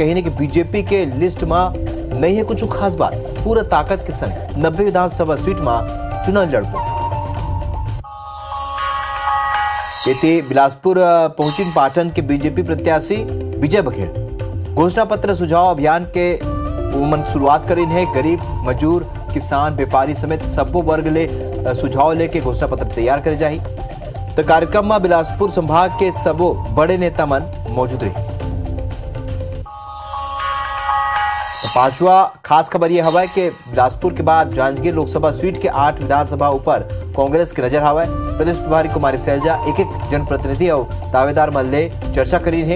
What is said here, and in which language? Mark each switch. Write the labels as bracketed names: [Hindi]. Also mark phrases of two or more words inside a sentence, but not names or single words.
[Chhattisgarhi] कहीं कि बीजेपी के लिस्ट में नहीं है कुछ खास बात, पूरा ताकत के संग 90 विधानसभा सीट में चुनाव लड़बो। बीते बिलासपुर पहुंची पाटन के बीजेपी प्रत्याशी विजय बघेल घोषणा पत्र सुझाव अभियान के शुरुआत करी है। गरीब मजदूर किसान व्यापारी समेत सब्बो वर्ग ले सुझाव लेके घोषणा पत्र तैयार करे जाही। तो कार्यक्रम में बिलासपुर संभाग के सबो बड़े नेता मन मौजूद रहे। तो पांचवा खास खबर यह हवा कि बिलासपुर के बाद जांजगीर लोकसभा सीट के 8 विधानसभा ऊपर कांग्रेस की नजर हवा। प्रदेश प्रभारी कुमारी सैलजा एक जनप्रतिनिधि और दावेदार मल्ले चर्चा करी है।